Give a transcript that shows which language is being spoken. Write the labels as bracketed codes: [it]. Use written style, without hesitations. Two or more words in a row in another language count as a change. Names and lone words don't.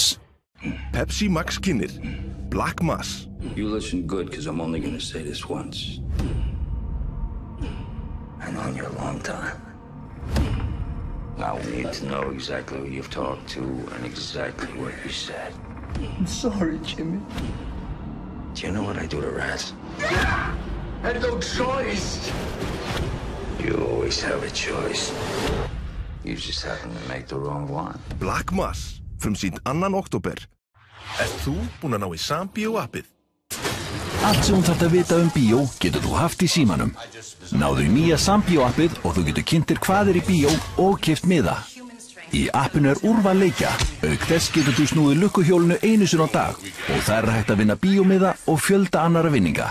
[is] Pepsi Max kynir Black Mass. [en] You listen good, because I'm only going to say this once. I know you a long time. Now we need to know exactly who you've talked to and exactly what you said. I'm sorry, Jimmy. Do you know what I do to rats? I had no choice. You always have a choice. You just happen to make the wrong one. Black Mass, [is] frumsýnt 2. október. Ert þú búinn að ná í Sambíó-appið? Allt sem þú þarft að vita bíó getur þú haft í símanum. Náðu í nýja Sambíó-appið og þú getur kynnt þér hvað í bíó og keypt miða. Í appinu úrval leikja. Auk þess getur þú snúið lukkuhjólinu einu sinni á dag og það hægt að vinna bíómiða og fjölda annara vinninga.